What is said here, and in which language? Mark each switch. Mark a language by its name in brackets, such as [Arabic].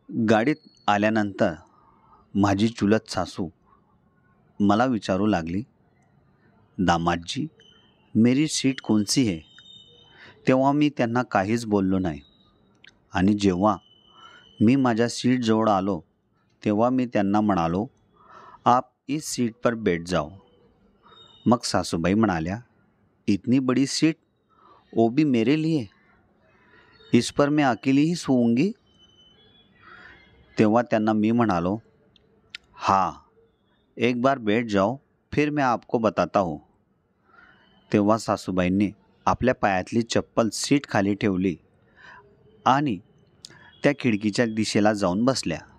[Marathi] गाडीत आल्यानंतर माझी चुलत सासू मला विचारू लागली, [Hindi] दामाद जी मेरी सीट कौन सी है? [Marathi] तेव्हा मी त्यांना काहीच बोललो नाही. आणि जेव्हा मी माझ्या सीटजवळ आलो तेव्हा मी त्यांना म्हणालो, [Hindi] आप इस सीट पर बैठ जाओ. [Marathi] मग सासूबाई म्हणाल्या, [Hindi] इतनी बड़ी सीट, वो भी मेरे लिए, इस पर मैं अकेली ही सोऊंगी. [Marathi] तेव्हा त्यांना मी म्हणालो, [Hindi] हाँ एक बार बैठ जाओ फिर मैं आपको बताता हूँ. [Marathi] तेव्हा सासूबाईंनी आपल्या पायातली चप्पल सीट खाली ठेवली आणि त्या खिडकीच्या दिशेला जाऊन बसल्या.